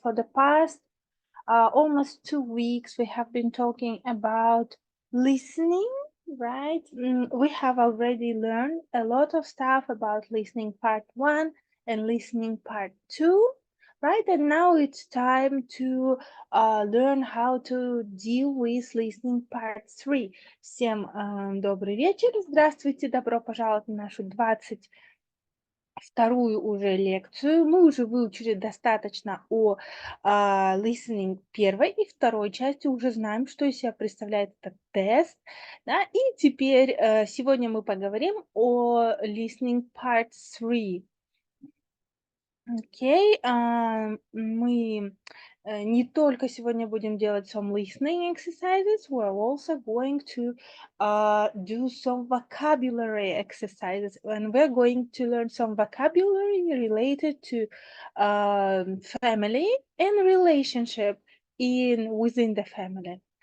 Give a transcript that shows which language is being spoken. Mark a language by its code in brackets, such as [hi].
[en] For the past almost 2 weeks, we have been talking about listening, right? We have already learned a lot of stuff about listening part 1 and listening part 2, right? And now it's time to learn how to deal with listening part 3. [ru] Всем добрый вечер, здравствуйте, добро пожаловать на нашу 22-ю уже лекцию. Мы уже выучили достаточно о listening первой и второй части, уже знаем, что из себя представляет этот тест. Да? И теперь сегодня мы поговорим о listening part 3. Окей, мы не только сегодня будем делать [en] some listening exercises, we're also going to do some vocabulary exercises, and we're going to learn some vocabulary related to family and relationship within the family.